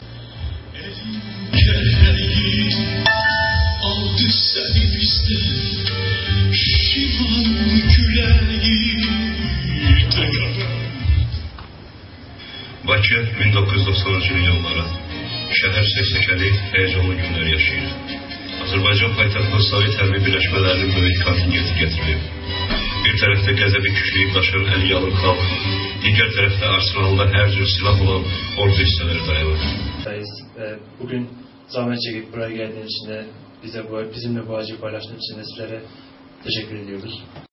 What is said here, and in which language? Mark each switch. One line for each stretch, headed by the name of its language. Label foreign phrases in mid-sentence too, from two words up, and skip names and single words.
Azerbaijani: Aldı səni bizdən şimal küləyi Bakı 1990-cı ilin yanları şəhər seksəkəli, həyəcanlı günlər yaşayır. Azərbaycan paytaxtında Sovet hərbi birləşmələrinin böyük kontingenti gətirilib. Bir tərəfdə qəzəbi kükləyib daşıyan əli yalın xalq, digər tərəfdə arsenalda hər cür silah olan ordu hissələri dayanır.
Turkish: Bugün zahmet çekip buraya geldiğiniz için de bizimle bu acıyı paylaştığınız için de sizlere teşekkür ediyoruz.